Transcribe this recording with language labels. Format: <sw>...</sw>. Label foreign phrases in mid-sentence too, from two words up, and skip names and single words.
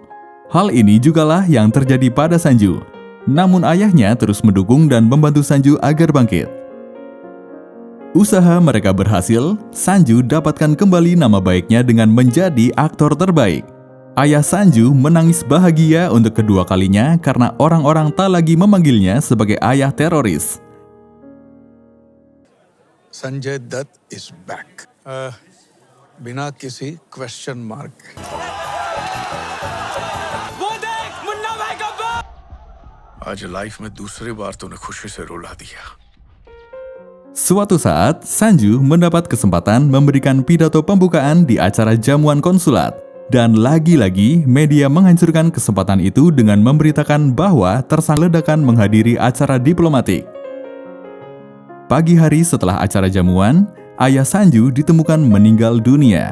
<id>Hal ini jugalah yang terjadi pada Sanju. Namun ayahnya terus mendukung dan membantu Sanju agar bangkit. Usaha mereka berhasil, Sanju dapatkan kembali nama baiknya dengan menjadi aktor terbaik. Ayah Sanju menangis bahagia untuk kedua kalinya karena orang-orang tak lagi memanggilnya sebagai ayah teroris.</id> <en>Sanjay Dutt is back.</en> <hi>बिना किसी</hi> <en>question mark</en> <hi>के। आज लाइफ में दूसरी बार तूने खुशी से रुला दिया।</hi> <id>Suatu saat, Sanju mendapat kesempatan memberikan pidato pembukaan di acara jamuan konsulat. Dan lagi-lagi, media menghancurkan kesempatan itu dengan memberitakan bahwa tersangka ledakan menghadiri acara diplomatik. Pagi hari setelah acara jamuan, ayah Sanju ditemukan meninggal dunia.</id>